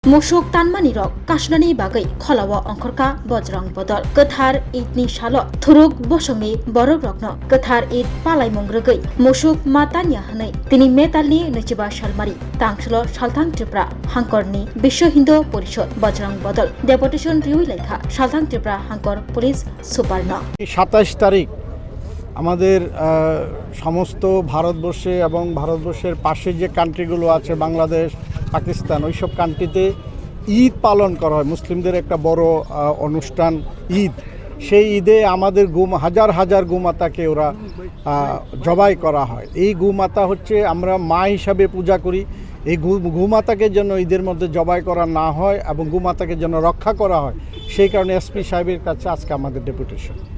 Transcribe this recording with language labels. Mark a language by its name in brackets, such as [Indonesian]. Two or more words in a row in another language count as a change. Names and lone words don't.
[Kok Borok] Musuk tanmani rok kasnani bagai kholawa angkorka bojrang bodol gothar idni salo thuruk bosongni borok rokno gothar id palai mongrogoi musuk matanya hanai tini metalni neciba salmari tangshlo salthang tripura hangkorni bisho hindu porishod bojrang bodol deputation riui lekha salthang tripura hangkor police সুপারনো [Bangla] 27 তারিখ আমাদের সমস্ত ভারতবর্ষে এবং ভারতবর্ষের পাশে যে কান্ট্রিগুলো আছে বাংলাদেশ পাকিস্তান ওইসব কান্ট্রিতে ঈদ পালন করা হয় মুসলিমদের একটা বড় অনুষ্ঠান ঈদ সেই ঈদে আমাদের হাজার হাজার গোমাতাকে ওরা জবাই করা হয় এই গোমাতা হচ্ছে আমরা মা হিসাবে পূজা করি এই গোমাতাকে যেন ঈদের মধ্যে জবাই করা না হয় এবং গোমাতাকে যেন রক্ষা করা হয় সেই কারণে এসপি সাহেবের কাছে আজকে আমাদের ডেপুটেশন